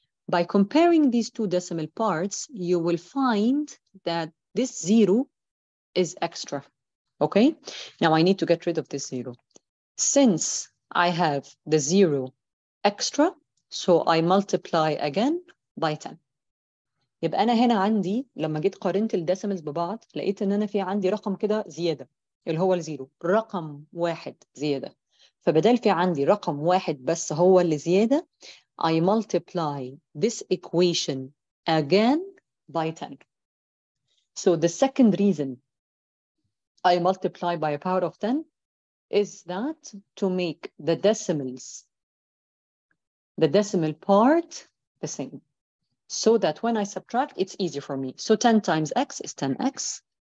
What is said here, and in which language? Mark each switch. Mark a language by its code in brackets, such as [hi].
[en] By comparing these two decimal parts, you will find that this 0 is extra, okay? Now I need to get rid of this 0. Since I have the 0 extra, so I multiply again by 10. [ar] يبقى أنا هنا عندي لما جيت قارنت الديسيمالز ببعض لقيت إن أنا في عندي رقم كده زيادة اللي هو الزيرو، رقم واحد زيادة. فبدل في عندي رقم واحد بس هو اللي زيادة، [en] I multiply this equation again by 10. So the second reason I multiply by a power of 10 is that to make the decimals, the decimal part, the same. So that when I subtract, it's easy for me. So 10 times x is 10x.